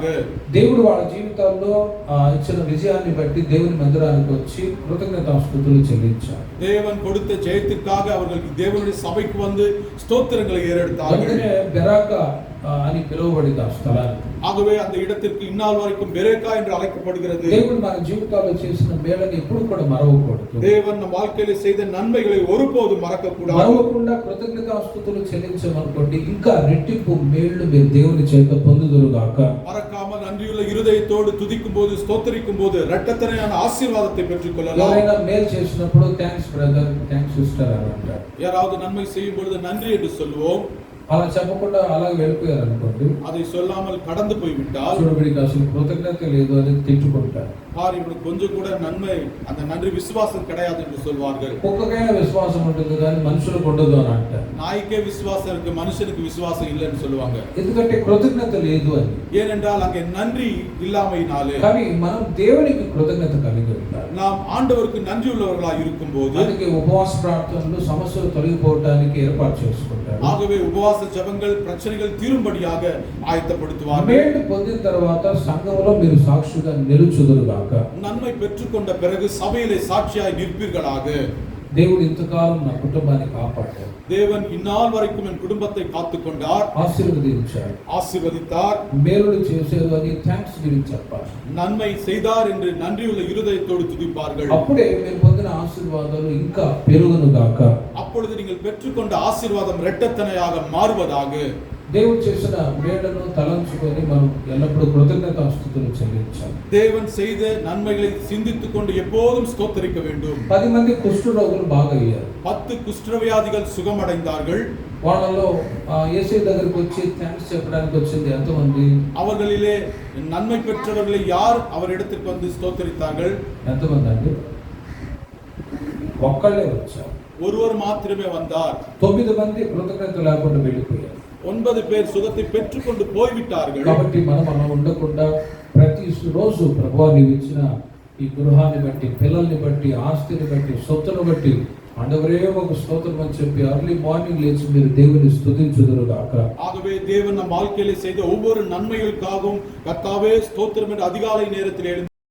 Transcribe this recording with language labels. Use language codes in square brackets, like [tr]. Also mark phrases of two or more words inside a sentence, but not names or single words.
[te] దేవుడు వాళ్ళ జీవితాల్లో ఇచ్చిన విజయాన్ని బట్టి దేవుని మందిరానికి వచ్చి కృతజ్ఞతాస్తుతులు చెల్లించారు. [ta] தேவன் கொடுத்த ஜெயத்துக்காக அவர்கள் தேவனுடைய சபைக்கு வந்து ஸ்தோத்திரங்களை ஏறெடுத்தார்கள். [te] బెరాకా అని పిలువబడింది ఆ స్థలానికి. [ta] ஆகவே அந்த இடத்திற்கு இந்நாள் வரைக்கும் பெரேக்கா என்று அழைக்கப்படுகிறது. [te] దేవుడు మన జీవితాల్లో చేసిన మేళని ఎప్పుడు కూడా మరవకూడదు. [ta] தேவன் நம் வாழ்க்கையில செய்த நன்மைகளை ஒருபோதும் மறக்கக்கூடாது. [te] మరవకుండా కృతజ్ఞతాస్తుతులు చెల్లించమనుకోండి, ఇంకా రెట్టింపు మేళ్ళు మీరు దేవుని చేత పొందుదురుగాక. [ta] மறக்காமல் நன்றியுள்ள இருதயத்தோடு துதிக்கும் போது ஸ்தோத்திரிக்கும் போது இரட்டத்தனையான ஆசீர்வாதத்தை பெற்றுக் கொள்ளலாம். [te] ఎవరైనా మేలు చేసినప్పుడు [en] thanks brother, thanks sister [te] అని అంటారు. [ta] யாராவது நன்மை செய்யும் பொழுது நன்றி என்று சொல்லுவோம். [te] అలా చెప్పకుండా అలా వెళ్ళిపోయారు అనుకోండి, [ta] அதை சொல்லாமல் கடந்து போய்விட்டால் [te] చూడబడికి అసలు కృతజ్ఞత లేదు అని తిట్టుకుంటారు. [ta] இவனுக்கு கொஞ்சம் கூட நன்மை அந்த நன்றி விசுவாசம் கிடையாது என்று சொல்வார்கள். [te] కుక్కకైనా విశ్వాసం ఉంటుంది కానీ మనుషులకు ఉండదు అని అంటారు. [ta] நாய்க்கே விசுவாசம் இருக்கு, மனுஷனுக்கு விசுவாசம் இல்லைன்னு சொல்லுவாங்க. [te] ఎందుకంటే కృతజ్ఞత లేదు అని. [ta] ஏனென்றால் அங்கே நன்றி இல்லாமையினாலே. [te] కానీ మనం దేవునికి కృతజ్ఞత కలిగి ఉండాలి. [ta] நாம் ஆண்டவருக்கு நன்றி உள்ளவர்களாக இருக்கும்போது [te] అందుకే ఉపవాస ప్రార్థనలు సమస్యలు తొలగిపోవడానికి ఏర్పాటు చేసుకుంటారు. [ta] ஆகவே உபவாச ஜெபங்கள் பிரச்சனைகள் தீரும்படியாக ஆயத்தப்படுத்துவார்கள். [te] మేలు పొందిన తర్వాత సంఘంలో మీరు సాక్షిగా నిలుచుదురుగాక. [ta] நன்மை பெற்றுக்கொண்ட பிறகு சபையிலே சாட்சியாய் நிற்பீர்களாக. [te] దేవుడు ఇంతకాలం నా కుటుంబాన్ని కాపాడారు. [ta] தேவன் இந்நாள் வரைக்கும் என் குடும்பத்தை காத்துக் கொண்டார், [te] ఆశీర్వదించారు, [ta] ஆசீர்வதித்தார். [te] మేలులు చేశారు అని [en] thanks giving [te] చెప్పాలి. [ta] நன்மை செய்தார் என்று நன்றியுள்ள இருதயத்தோடு துதிப்பார்கள். [te] అప్పుడే మీరు పొందిన ఆశీర్వాదాలు ఇంకా పెరుగునుగాక. [ta] அப்பொழுது நீங்கள் பெற்றுக்கொண்ட ஆசீர்வாதம் இரட்டத்தனையாக மாறுவதாக. [te] దేవుడు చేసిన మేలును తలంచుకొని మనం ఎల్లప్పుడూ కృతజ్ఞతాస్తుతులు చెల్లించాలి. [ta] தேவன் செய்த நன்மைகளை சிந்தித்துக் கொண்டு எப்போதும் ஸ்தோத்தரிக்க வேண்டும். [te] 10 మంది కుష్ఠ రోగులు బాగయ్యారు. [ta] 10 குஷ்டவியாதிகள் சுகமடைந்தார்கள். [te] వాళ్ళలో యేసయ్య దగ్గరికి వచ్చి థాంక్స్ చెప్పడానికి వచ్చింది ఎంతమంది? [ta] அவர்களிலே நன்மை பெற்றவர்களை யார் அவரிடத்திற்கு வந்து ஸ்தோத்தரித்தார்கள்? [te] ఎంతమంది అండి? ఒక్కళ్ళే వచ్చారు. [ta] ஒருவர் மாத்திரமே வந்தார். [te] 9 మంది కృతజ్ఞత లేకుండా వెళ్ళిపోయారు. [ta] 9 பேர் சுகத்தை பெற்றுக்கொண்டு போய்விட்டார்கள். [te] కాబట్టి మనం అలా ఉండకుండా ప్రతి రోజు ప్రభువా నీవు ఇచ్చిన ఈ గృహాన్ని బట్టి, పిల్లల్ని బట్టి, ఆస్తిని బట్టి, సొత్తును బట్టి [ta] ஆண்டவரே உமக்கு ஸ்தோத்திரம் [te] అని చెప్పి [en] early morning [te] లేచి మీరు దేవుని స్తుతించుదురుగాక. [ta] ஆகவே தேவன் நம் வாழ்க்கையிலே செய்த ஒவ்வொரு நன்மைகளுக்காகவும் கர்த்தாவே ஸ்தோத்திரம் என்று அதிகாலை நேரத்தில் எழுந்து